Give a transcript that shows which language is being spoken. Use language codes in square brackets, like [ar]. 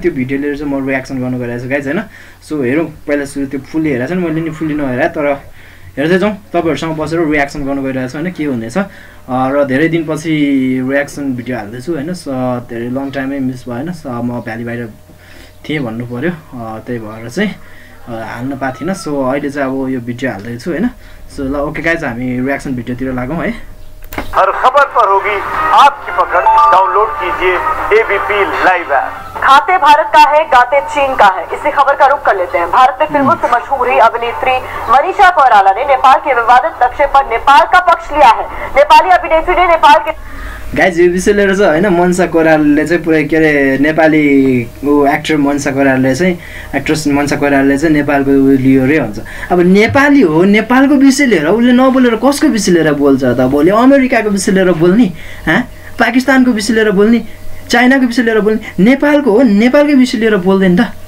[ne] त्यो भिडियो लिएर चाहिँ म रियाक्सन गर्नु गइरहेको छु गाइज होइन। सो हेरौँ, पहिला सुरु त्यो फुल्ली हेरेको छ नि, मैले नि फुल्ली नहेरेँ, तर हेर्दै जाउँ। तपाईँहरूसँग बसेर रियाक्सन गर्नु गइरहेको छु होइन, के हुनेछ। र धेरै दिनपछि रियाक्सन भिडियो हाल्दैछु होइन। धेरै लङ टाइमै मिस भयो होइन। म भ्याली बाहिर थिएँ भन्नु पऱ्यो, त्यही भएर चाहिँ हाल्न पाएको थिइनँ। सो अहिले चाहिँ अब यो भिडियो हाल्दैछु होइन। सो ल ओके गाइज, हामी रियाक्सन भिडियोतिर लागौँ है। [hi] हर खबर पर होगी आपकी पकड़, डाउनलोड कीजिए एबीपी लाइव ऐप। खाते भारत का है, गाते चीन का है, इसी खबर का रुख कर लेते हैं। भारत में फिल्मों से मशहूर हुई अभिनेत्री मनीषा कोइराला ने नेपाल के विवादित नक्शे पर नेपाल का पक्ष लिया है। नेपाली अभिनेत्री ने नेपाल के [ne] गाइज यो विषय लिएर चाहिँ होइन मनसा कोइरालाले चाहिँ पुरै के अरे नेपाली एक्टर मनसा कोइरालाले चाहिँ एक्ट्रेस मनसा कोइरालाले चाहिँ नेपालको लियो अरे हुन्छ। अब नेपाली हो, नेपालको विषय लिएर उसले नबोलेर कसको विषय लिएर बोल्छ त? भोलि अमेरिकाको विषय लिएर बोल्ने, पाकिस्तानको विषय लिएर बोल्ने, चाइनाको विषय लिएर बोल्ने, नेपालको हो, नेपालकै विषय लिएर बोल्दैन त।